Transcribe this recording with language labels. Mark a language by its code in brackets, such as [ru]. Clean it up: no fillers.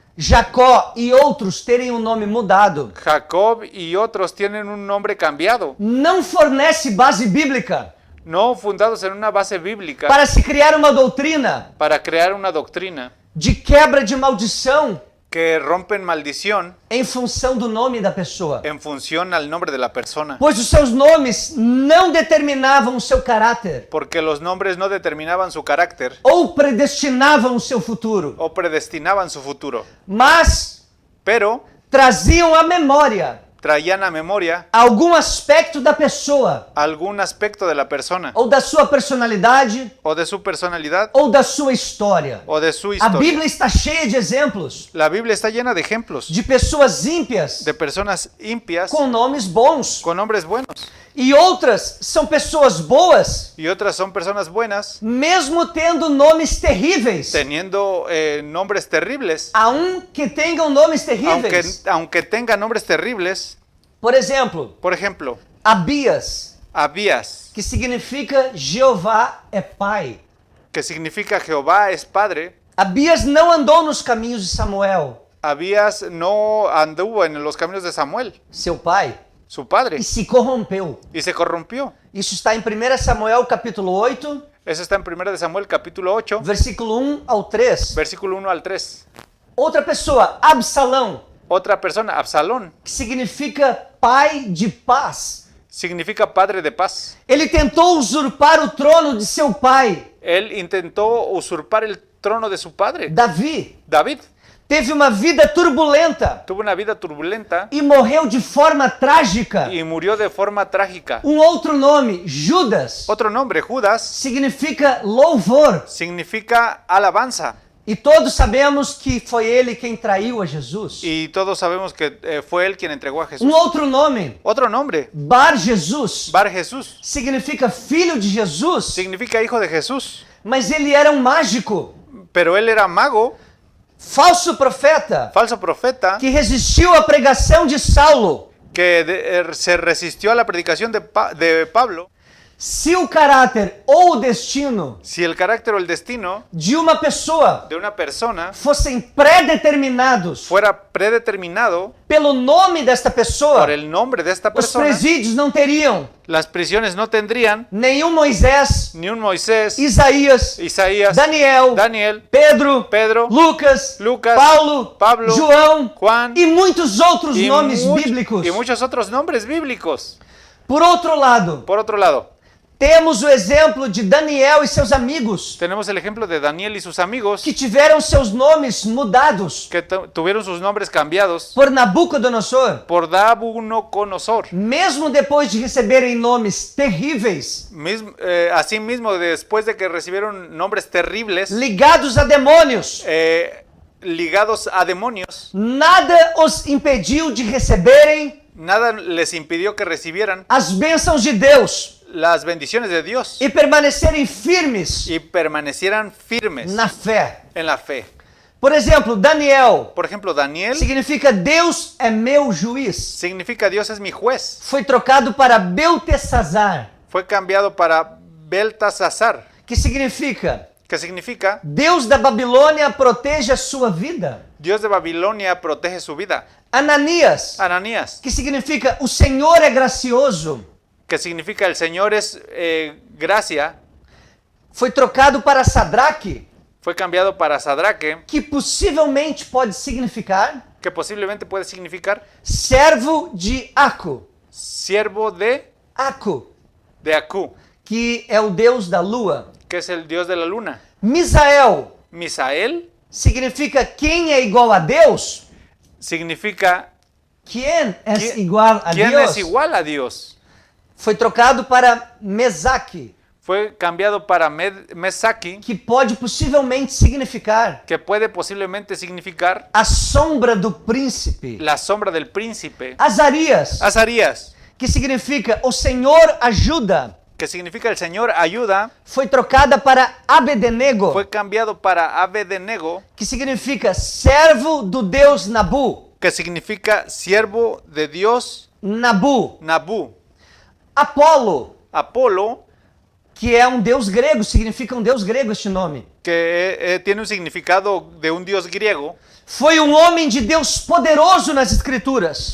[pt] Jacó e outros terem um nome mudado, [es] Jacob y otros tienen un nombre cambiado, [pt] não fornece base bíblica [es] no fundados en una base bíblica [pt] para se criar uma doutrina [es] para crear una doctrina [pt] de quebra de maldição [es] que rompen maldición [pt] em função do nome da pessoa. [es] en función al nombre de la persona. [pt] Pois os seus nomes não determinavam o seu caráter [es] Porque los nombres no determinaban su carácter [pt] ou predestinavam o seu futuro, [es] o predestinaban su futuro, [pt] mas [es] pero [pt] traziam à memória [es] traían a memoria [pt] algum aspecto da pessoa, [es] algún aspecto de la persona, [pt] ou da sua personalidade, [es] o de su personalidad, [pt] ou da sua história. [es] o de su [pt] A [es] historia. [pt] Bíblia está cheia de exemplos [es] La Biblia está llena de ejemplos [pt] de pessoas ímpias [es] de personas impias [pt] com nomes bons, [es] con nombres buenos, [pt] e outras são pessoas boas, [es] y otras son personas buenas [pt] mesmo tendo nomes terríveis. [es] teniendo nombres terribles, [pt] Há que tenham nomes terríveis. [es] aunque tengan nombres terribles. [pt] Por exemplo, [es] Por ejemplo, [pt] Abias, [es] Abías, [pt] que significa Jeová é Pai. [es] que significa Jehová es Padre. [pt] Abias não andou nos caminhos de Samuel, [es] Abías no anduvo en los caminos de Samuel, [pt] seu pai, [es] su padre, [pt] e se corrompeu. [es] y se corrompió. [pt] Isso está em 1 Samuel capítulo 8, [es] Eso está en 1 de Samuel capítulo 8, [pt] versículo 1 ao 3. [es] versículo 1 al 3. [pt] Outra pessoa, Absalão, [es] Otra persona, Absalón, [pt] que significa pai de paz. [es] significa padre de paz. [pt] Ele tentou usurpar o trono de seu pai, [es] Él intentó usurpar el trono de su padre, [pt] Davi. [es] David. [pt] Teve uma vida turbulenta [es] Tuvo una vida turbulenta [pt] e morreu de forma trágica. [es] y murió de forma trágica. [pt] Outro nome, Judas, [es] Otro nombre, Judas, [pt] significa louvor. [es] significa alabanza. [pt] E todos sabemos que foi ele quem traiu a Jesus. [es] Y todos sabemos que fue él quien entregó a Jesús. [pt] Outro nome, [es] Otro nombre, [pt] Bar Jesus, [es] Bar Jesús, [pt] significa filho de Jesus, [es] significa hijo de Jesús. [pt] mas ele era mágico, [es] Pero él era mago, [pt] falso profeta, [es] falso profeta, [pt] que resistiu à pregação de Saulo. [es] que se resistió a la predicación de Pablo. [pt] Se o caráter ou o destino [es] Si el carácter o el destino [pt] de uma pessoa [es] de una persona [pt] fossem predeterminados [es] fuera predeterminado [pt] pelo nome desta pessoa, [es] por el nombre de esta [pt] os [es] persona, [pt] presídios não teriam [es] las prisiones no tendrían [pt] nenhum Moisés, [es] ni un Moisés, [pt] Isaías, [es] Isaías, [pt] Daniel, [es] Daniel, [pt] Pedro, [es] Pedro, [pt] Lucas, [es] Lucas, [pt] Paulo, [es] Pablo, [pt] João [es] Juan [pt] e muitos outros [es] y, [pt] nomes [es] much- [pt] bíblicos. [es] y muchos otros nombres bíblicos. [pt] Por outro lado, [es] Por otro lado, [pt] temos o exemplo de Daniel e seus amigos, [es] tenemos el ejemplo de Daniel y sus amigos [pt] que tiveram seus nomes mudados [es] que tuvieron sus nombres cambiados [pt] por Nabucodonosor. [es] por Nabucodonosor. [pt] Mesmo depois de receberem nomes terríveis, [es] Asimismo, después de que recibieron nombres terribles, [pt] ligados a demônios, [es] ligados a demonios, [pt] nada os impediu de receberem [es] nada les impidió que recibieran [pt] as bênçãos de Deus [es] las bendiciones de Dios [pt] e permanecerem firmes [es] y permanecieran firmes [pt] na fé. [es] en la fe. [pt] Por exemplo, Daniel [es] Por ejemplo, Daniel [pt] significa Deus é meu juiz. [es] significa Dios es mi juez. [pt] Foi trocado para Beltesazar, [es] Fue cambiado para Beltasazar, [pt] que significa [es] que significa [pt] Deus da Babilônia proteja a sua vida. [es] Dios de Babilonia protege su vida. [pt] Ananias, [es] Ananías, [pt] que significa o Senhor é gracioso, [es] que significa el Señor es gracia, [pt] foi trocado para Sadraque, [es] fue cambiado para Sadraque, [pt] que possivelmente pode significar [es] que posiblemente puede significar [pt] servo de Aco. [es] siervo [pt] Aco, [es] de Acú, [pt] que é o deus da lua. [es] que es el dios de la luna. [pt] Misael [es] Misael [pt] significa quem é igual a Deus. [es] significa [pt] Quem é [es] ¿Quién- [pt] igual a [es] ¿quién [pt] Deus? [es] es igual a Dios? [pt] Foi trocado para Mesaque, [es] Fue cambiado para Mesaki, [pt] que pode possivelmente significar [es] que puede posiblemente significar [pt] a sombra do príncipe. [es] la sombra del príncipe. [pt] Azarias, [es] Azarías, [pt] que significa o Senhor ajuda, [es] que significa el Señor ayuda, [pt] foi trocada para Abednego, [es] fue cambiado para Abednego, [pt] que significa servo do deus Nabu. [es] que significa siervo de Dios [pt] Nabu. [es] Nabú. [pt] Apolo, [es] Apolo, [pt] que é um deus grego, significa um deus grego este nome. [es] que tiene un significado de un dios griego, [pt] Foi um homem de Deus poderoso nas escrituras